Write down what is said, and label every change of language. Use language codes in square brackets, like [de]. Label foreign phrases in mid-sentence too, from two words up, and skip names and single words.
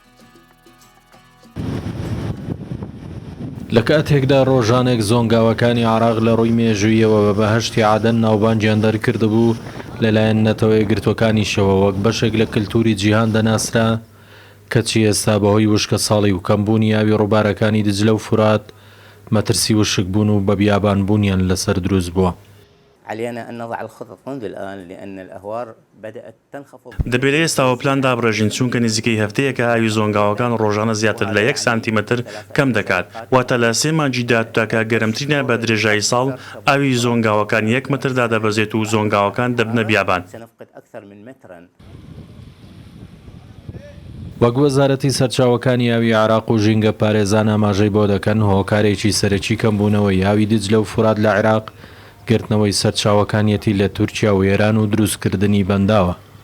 [ckb] لە کاتێکدا ڕۆژانێک زۆنگاوەکانی عێراق لە ڕووی مێژوویەوە بە بەهەشتی عادەن ناوبانگیان دەرکردبوو لەلایەن نەتەوەی گرتوەکانیشەوە وەک بەشێک لە کللتوری جیهان دەناسرا کەچی ئێستا بەهۆی وشکە ساڵی و کەمبوونی ئاوی ڕووبارەکانی دجلە و فرات مەترسی وشک بوون و بە بیابانبوونیان لەسەر دروست بووە. [ar] علينا أن نضع الخطط منذ الآن لأن الأهوار بدأت تنخفض. [ckb] دەبێت ئێستاوە پلان دابڕێژین چونکە نزیکەی هەفتەیەکە ئاوی زۆنگاوەکان ڕۆژانە زیاتر لە 1 سانتیمەتر کەم دەکات واتە لە 3 مانگی داهاتوودا گەرمترینە بە درێژایی ساڵ ئاوی زۆنگاوەکان 1 متردا دەبەزێت و زۆنگاوەکان دەبنە بیابان. وەک وەزارەتی سەرچاوەکانی ئاوی عێراق و ژینگە پارێزان ئاماژەی بۆ دەکەن هۆکارێکی سەرەکی کەمبوونەوەی ئاوی دیجلە و فرات لە عێراق گرتنەوەی سەرچاوەکانیەتی لە تورکیا و ئێران و دروستکردنی بەنداوە.